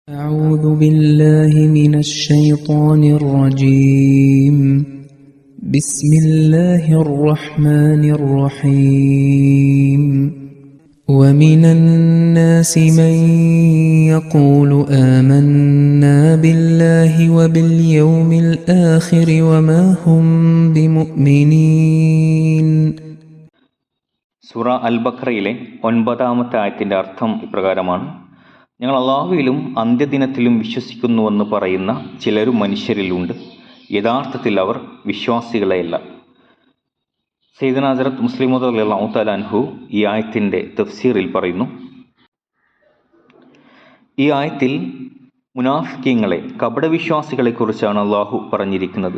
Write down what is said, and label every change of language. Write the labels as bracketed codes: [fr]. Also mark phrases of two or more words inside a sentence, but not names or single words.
[ar] أعوذ بالله من الشيطان الرجيم بسم الله الرحمن الرحيم ومن الناس من يقول آمنا بالله وباليوم الآخر وما هم بمؤمنين. [ml] സൂറ അൽ ബഖറയിലെ 9-ാമത്തെ ആയത്തിൻ്റെ അർത്ഥം ഇപ്രകാരമാണ്: ഞങ്ങൾ അള്ളാഹുവിലും അന്ത്യദിനത്തിലും വിശ്വസിക്കുന്നുവെന്ന് പറയുന്ന ചിലരും മനുഷ്യരിലുണ്ട്, യഥാർത്ഥത്തിൽ അവർ വിശ്വാസികളെയല്ല. സയ്യിദുനാ ഹസ്രത്ത് മുസ്ലിം മൗഊദ് [ar] رضي الله تعالى عنه [ml] ഈ ആയത്തിൻ്റെ തഫ്സീറിൽ പറയുന്നു, ഈ ആയത്തിൽ മുനാഫിക്കീങ്ങളെ, കപടവിശ്വാസികളെക്കുറിച്ചാണ് അള്ളാഹു പറഞ്ഞിരിക്കുന്നത്.